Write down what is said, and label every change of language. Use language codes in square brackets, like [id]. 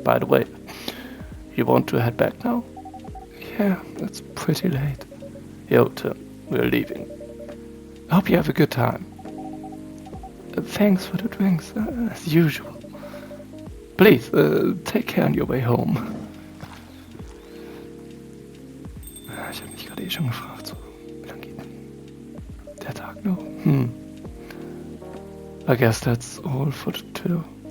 [en] By the way, you want to head back now? Yeah, it's pretty late. Yo, Tim, we're leaving. I hope you have a good time. Thanks for the drinks, as usual. Please, take care on your way home. [de] Ich habe mich gerade schon gefragt, so, wie lange geht denn der Tag noch? [en] I guess that's all for today.